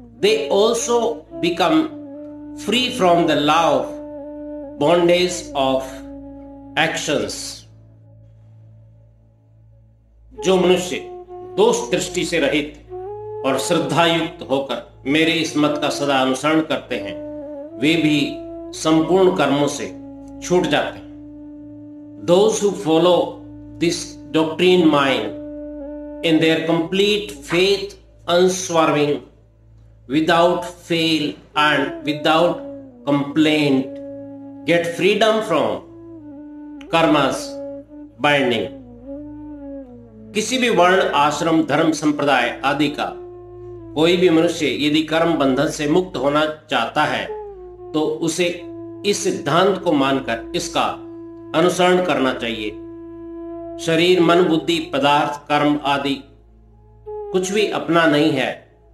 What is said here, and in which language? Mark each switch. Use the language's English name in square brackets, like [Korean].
[English] They also become free from the law of bondage of actions. [Hindi] जो मनुष्य दोष दृष्टि से रहित और श्रद्धा युक्त होकर मेरे इस मत का सदा अनुसरण करते हैं, वे भी संपूर्ण कर्मों से छूट जाते हैं। [English] Those who follow this doctrine mind in their complete faith, unswerving, without fail and without complaint, get freedom from karma's binding। [Hindi] किसी भी वर्ण, आश्रम, धर्म, संप्रदाय आदि का कोई भी मनुष्य यदि कर्म बंधन से मुक्त होना चाहता है तो उसे इस सिद्धांत को मानकर इसका अनुसरण करना चाहिए। शरीर, मन, बुद्धि, पदार्थ, कर्म आदि कुछ भी अपना नहीं है।